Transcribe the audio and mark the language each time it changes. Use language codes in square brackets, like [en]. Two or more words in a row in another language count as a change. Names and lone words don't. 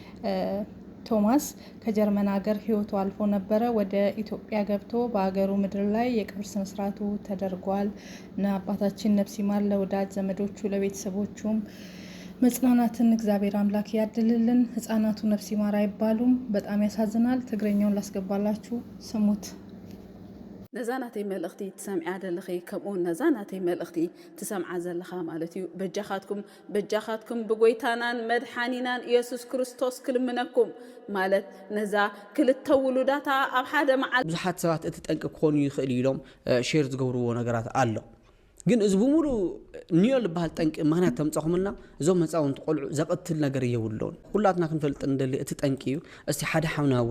[am] ቶማስ ከጀርመን ሀገር ህይወቱ አልፎ ነበረ። ወደ ኢትዮጵያ ገብቶ በሀገሩ ምድር ላይ የቀብር ስነ ስርዓቱ ተደርጓል። እና አባታችን ነፍስ ይማር፣ ለወዳጅ ዘመዶቹ ለቤተሰቦቹም መጽናናትን እግዚአብሔር አምላክ ያድልልን። ህጻናቱ ነፍስ ይማር አይባሉም። በጣም ያሳዝናል። ትግረኛውን ላስገባላችሁ ስሙት። [ti] ነዛናተይ መልእኽቲ ትሰምዓ ዘለኺ ከምኡ ነዛናተይ መልእኽቲ ትሰምዓ ዘለኻ ማለት እዩ። በጃኻትኩም ብጎይታናን መድሓኒናን ኢየሱስ ክርስቶስ ክልምነኩም ማለት ነዛ ክልተ ውሉዳታ ኣብ ሓደ መዓልቲ ብዙሓት ሰባት እቲ ጠንቂ ክኾኑ ይኽእል ኢሎም ሼር ዝገብርዎ ነገራት ኣሎ። ግን እዚ ብሙሉ ኒዮ ዝበሃል ጠንቂ ምክንያት ተምፀኹምና እዞም ህፃውንቲ ቆልዑ ዘቐትል ነገር የብሎን። ኩላትና ክንፈልጥ እንደሊ እቲ ጠንቂ እዩ። እስቲ ሓደ ሓውና እውን